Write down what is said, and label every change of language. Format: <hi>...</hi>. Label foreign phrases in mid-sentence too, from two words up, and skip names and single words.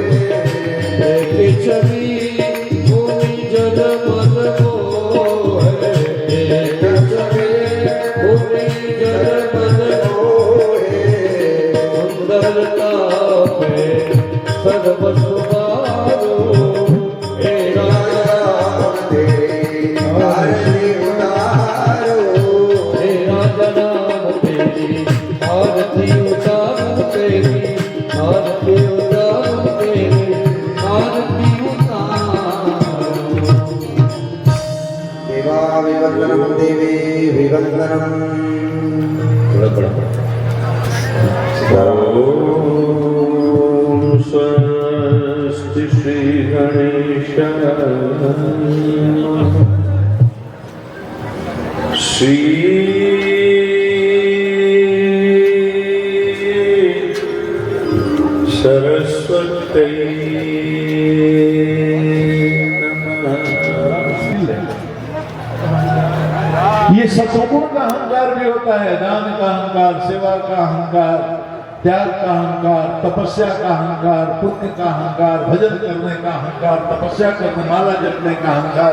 <hi>एक छवि भूमि जल मन मोहे। एक छवि भूमि जल मन मोहे। सुंदरता में सर्व सुधारो। हे राजा राम तेरी आरती उतारो। हे राजा राम तेरी आरती उतारो। तेरी आरती उतारो। तेरी आरती उतारो।</hi> <sa>देवा विवन्दनं देवी विवन्दनं। ओम स्वस्ति श्री गणेशाय</sa> <hi>श्री सरस्वती ये सत्सगुण का अहंकार भी होता है। दान का अहंकार, सेवा का अहंकार, त्याग का अहंकार, तपस्या का अहंकार, पुण्य का अहंकार, भजन करने का अहंकार, तपस्या करने, माला जपने का अहंकार।</hi>